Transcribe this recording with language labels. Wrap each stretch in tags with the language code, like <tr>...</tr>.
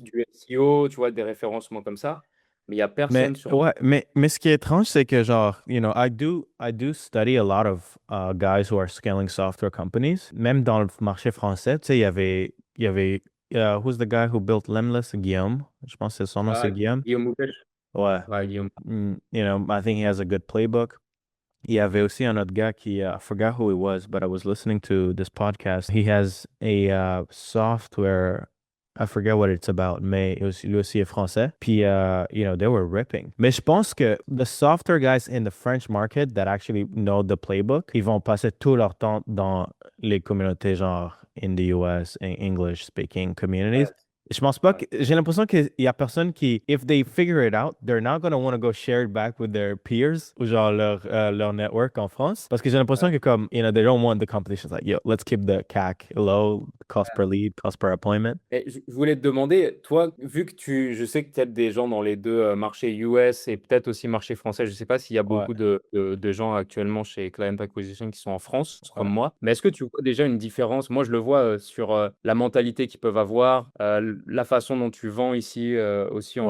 <fr>du SEO, tu vois, des référencements comme ça, mais il n'y a Mais personne sur. ouais, mais ce qui est étrange, c'est que genre,</fr> <en>I do study a lot of guys who are scaling software companies.</en> <fr>Même dans le marché français, tu sais, il y avait,</fr> <en>who's the guy who built Lemless?</en> <fr>Guillaume. Je pense que son nom, Ah, c'est Guillaume. Guillaume Houpel. Ouais. Ouais, Guillaume.</fr> <en>I think he has a good playbook.</en> <fr>Il y avait aussi un autre gars qui,</fr> <en>I forgot who he was, but I was listening to this podcast. He has a software, I forget what it's about,</en> <fr>mais lui aussi est français.</fr> <en>Puis, they were ripping.</en> <fr>Mais je pense que</fr> <en>the software guys in the French market that actually know the playbook,</en> <fr>ils vont passer tout leur temps dans les communautés genre</fr> <en>in the US, English speaking communities.</en> <fr>Ouais, Je pense pas ouais, que j'ai l'impression qu'il y a personne qui,</fr> <en>if they figure it out, they're not gonna want to go share it back with their peers</en> <fr>ou genre leur network en France. Parce que j'ai l'impression ouais. que comme,</fr> <en>they don't want the competition. It's like, yo, let's keep the CAC low, cost per lead, cost per appointment.</en> <fr>Et je voulais te demander, toi, vu que je sais que tu as des gens dans les deux marchés US et peut-être aussi marché français, je ne sais pas s'il y a Ouais, beaucoup de gens actuellement chez Client Acquisition qui sont en France, comme ouais, moi, mais est-ce que tu vois déjà une différence? Moi, je le vois sur la mentalité qu'ils peuvent avoir, la façon dont tu vends ici aussi en</fr>